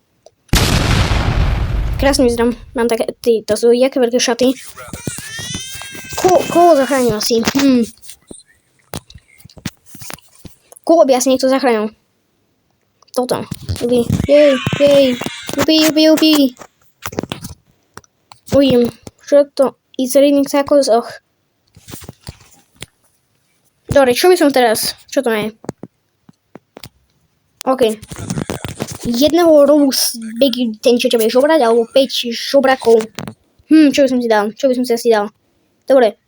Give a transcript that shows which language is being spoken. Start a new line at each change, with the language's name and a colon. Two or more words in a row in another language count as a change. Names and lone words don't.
Slovak: Mám také, to sú jaké veľké šaty. Koho zachránil asi? Koho by asi niekto zachránil? Toto. Jej. Jupi. Uvidím. Čo to?
English: It's raining tacos.
Slovak: Dobre, čo by som teraz? Čo to je? OK. Jedného rovu ten, čo ťa bude žobrať, alebo 5 žobrakov. Čo by som si dal? Asi dal? Dobre.